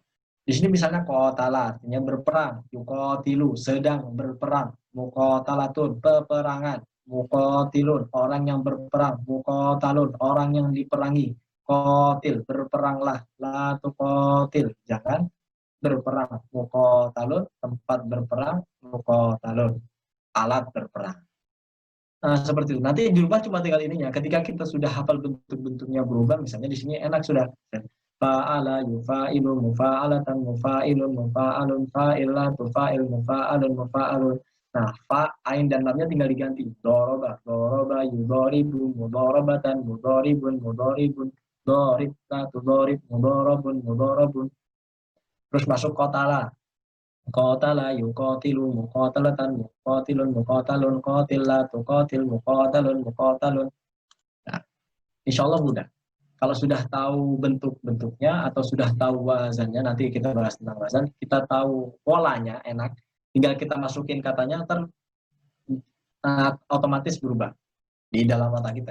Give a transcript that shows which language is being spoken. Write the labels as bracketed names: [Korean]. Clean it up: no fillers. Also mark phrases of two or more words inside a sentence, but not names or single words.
[Indonesian] Di sini misalnya qatala artinya berperang, yuqatilu sedang berperang, muqatalatun peperangan, muqatilun orang yang berperang, muqatalun orang yang diperangi, qatil berperanglah, [Arabic] لا تقاتل [Indonesian] jangan berperang, muqatalun tempat berperang, muqatalun alat berperang. Nah, seperti itu. Nanti dirubah cuma tinggal ininya. Ketika kita sudah hafal bentuk-bentuknya berubah, misalnya di sini enak sudah. [Arabic] فاعل يفاعل مفاعلة مفاعل مفاعل فاعلة فاعل مفاعل مفاعل. [Indonesian] Nah, ain dan lamnya tinggal diganti. [Arabic] ضرب ضرب يضارب مضاربة مضارب مضارب ضاربت تضارب مضارب مضارب. [Indonesian] Terus masuk kotala. [Arabic] قاتل يقاتل مقاتلة مقاتل مقاتل قاتل تقاتل مقاتل مقاتل. [Indonesian] Nah, insyaallah mudah. Kalau sudah tahu bentuk-bentuknya atau sudah tahu wazannya, nanti kita bahas tentang wazan, kita tahu polanya enak, tinggal kita masukin katanya otomatis berubah di dalam otak kita.